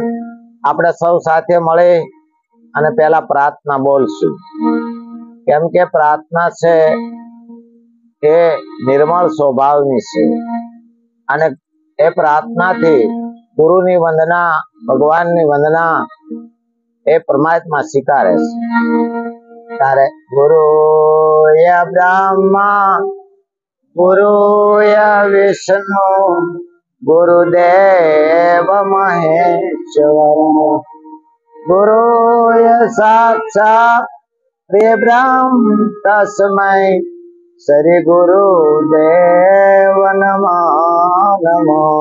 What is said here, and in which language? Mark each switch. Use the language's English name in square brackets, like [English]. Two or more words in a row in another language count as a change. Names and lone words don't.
[Gujarati] આપણે સૌ સાથે મળી અને પહેલા પ્રાર્થના બોલશું, કેમ કે પ્રાર્થના છે એ નિર્મળ સ્વભાવની છે અને એ પ્રાર્થનાથી ગુરુની વંદના, ભગવાનની વંદના એ પરમાત્મા સ્વીકારે છે। [Sanskrit] तारे गुरु या ब्रह्मा, गुरु या विष्णु, गुरुदेव महेश्वर, गुरु या साक्षात् परब्रह्म तस्मै श्री गुरुदेव नमो नमो।